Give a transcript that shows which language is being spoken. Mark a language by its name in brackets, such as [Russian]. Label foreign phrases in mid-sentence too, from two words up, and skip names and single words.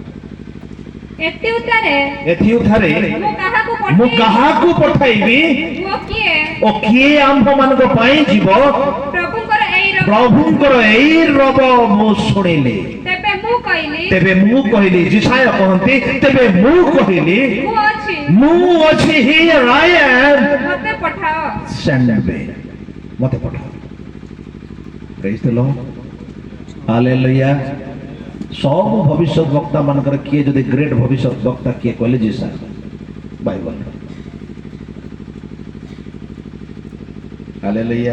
[Odia] ଏଥିଉଥାରେ ମୁଁ କାହାକୁ ପଠାଇବି ଓ କିଏ ଆମ୍ଭମାନଙ୍କ ପାଇଁ ଯିବ? ପ୍ରଭୁଙ୍କର ଏଇ ରବ ମୁଁ ଶୁଣିଲି। ତେବେ ମୁଁ କହିଲି, ଜିସାୟ କହନ୍ତି, ତେବେ ମୁଁ କହିଲି ମୁଁ ଅଛି, [English] here I am, send me, [Odia] ମତେ ପଠାଅ। [English] Praise the Lord, hallelujah. [Odia] ସବୁ ଭବିଷ୍ୟତ ବକ୍ତା ମାନଙ୍କର କିଏ ଯଦି ଗ୍ରେଟ୍ ଭବିଷ୍ୟତ ବକ୍ତା କିଏ କହିଲେ ଜିସାୟ, ବାଇବଲ। ହାଲେଲୁୟା।